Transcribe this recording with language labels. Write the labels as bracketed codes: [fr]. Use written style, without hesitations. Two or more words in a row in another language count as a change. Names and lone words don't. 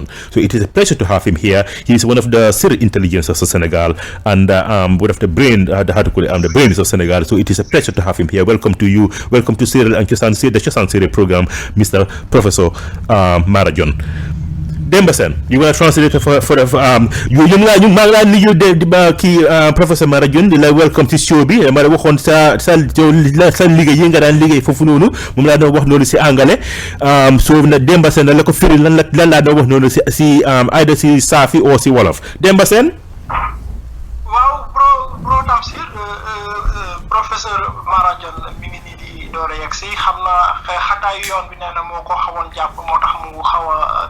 [en] So it is a pleasure to have him here. He is one of the Seereer intelligences of Senegal, and one of the brains of Senegal. So it is a pleasure to have him here. Welcome to you. Welcome to Seereer and Cosaan Seereer, the Cosaan Seereer program, Mr. Professor Maara Jon. Demba Sene, you want to translate for Professor Maara Jon [wo] di la welcome ci show bi ma la waxoon sa liggéey yi nga daan liggéey foofu noonu moom laa doon wax noonu si anglais so na Demba Sene la ko firi lan laa doon wax noonu si either si Saafi ou si Wolof. Demba Sene. waaw bro Tamsier professeur Maara Jon mi ngi nii di door a yegg si xam naa xataayu yoon bi nee na moo ko xawoon jàpp moo tax mu xaw a